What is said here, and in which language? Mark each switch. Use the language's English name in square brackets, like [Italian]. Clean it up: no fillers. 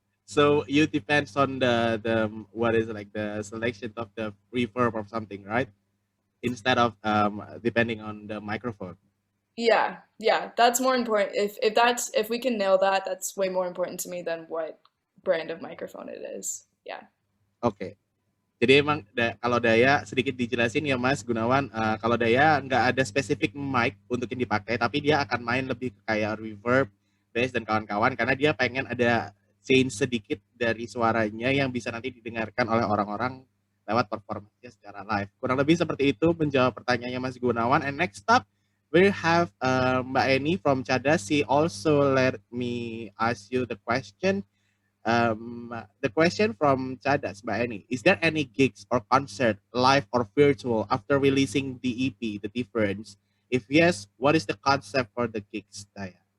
[English] So you depends on the what is like the selection of the reverb or something, right? Instead of depending on the microphone. Yeah, that's more important. If we can nail that, that's way more important to me than what brand of microphone it is. Yeah. [Indonesian] Oke. Jadi emang kalau Daya sedikit dijelasin ya Mas Gunawan, kalau Daya nggak ada spesifik mic untuk yang dipakai, tapi dia akan main lebih kayak reverb, bass dan kawan-kawan karena dia pengen ada change sedikit dari suaranya yang bisa nanti didengarkan oleh orang-orang lewat performanya secara live. Kurang lebih seperti itu menjawab pertanyaannya Mas Gunawan. [English] And next up we have Mbak Eni from Cadas. She also let me ask you the question. The question from Chadas, Mbak Eni, is there any gigs or concert, live or virtual, after releasing the EP, The Difference? If yes, what is the concept for the gigs, Daya?